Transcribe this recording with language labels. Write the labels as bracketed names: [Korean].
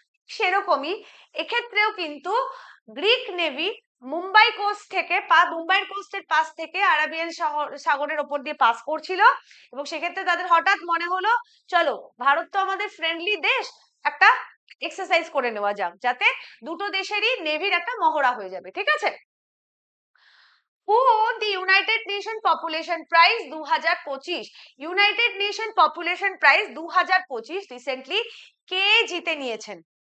[Bangla] সেরকমই এক্ষেত্রেও কিন্তু গ্রিক নেভি মুম্বাই কোস্ট থেকে মুম্বাইয়ের কোস্টের পাশ থেকে আরাবিয়ান সাগরের ওপর দিয়ে পাস করছিল, এবং সেক্ষেত্রে তাদের হঠাৎ মনে হলো চলো ভারত তো আমাদের ফ্রেন্ডলি দেশ, একটা এক্সারসাইজ করে নেওয়া যাক, যাতে দুটো দেশেরই নেভির একটা মহড়া হয়ে যাবে। ঠিক আছে? [English] Who won the United Nation Population Prize 2025? [Bangla] United nation population prize 2025 recently কে জিতে নিয়েছেন?